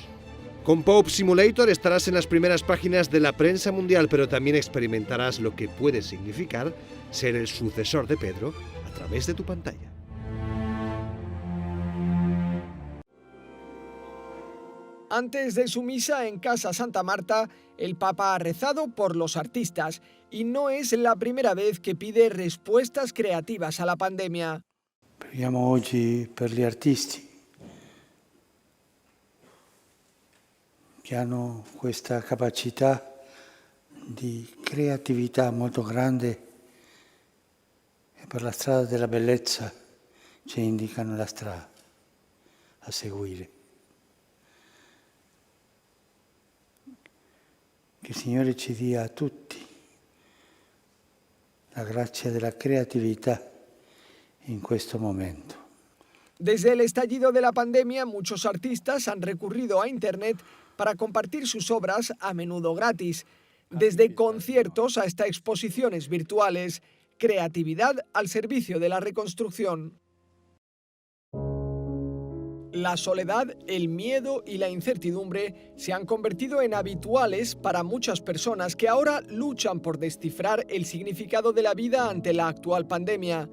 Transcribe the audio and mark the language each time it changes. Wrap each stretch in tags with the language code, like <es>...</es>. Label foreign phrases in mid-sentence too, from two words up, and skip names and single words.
<es>Con Pope Simulator estarás en las primeras páginas de la prensa mundial, pero también experimentarás lo que puede significar ser el sucesor de Pedro a través de tu pantalla. Antes de su misa en Casa Santa Marta, el Papa ha rezado por los artistas y no es la primera vez que pide respuestas creativas a la pandemia.</es> <it>Preghiamo oggi per gli artisti che hanno questa capacità di creatività molto grande e per la strada della bellezza ci indicano la strada a seguire. Che il Signore ci dia a tutti la grazia della creatività en questo momento.</it> <es>Desde el estallido de la pandemia, muchos artistas han recurrido a Internet para compartir sus obras, a menudo gratis. Desde conciertos hasta exposiciones virtuales, creatividad al servicio de la reconstrucción. La soledad, el miedo y la incertidumbre se han convertido en habituales para muchas personas que ahora luchan por descifrar el significado de la vida ante la actual pandemia.</es>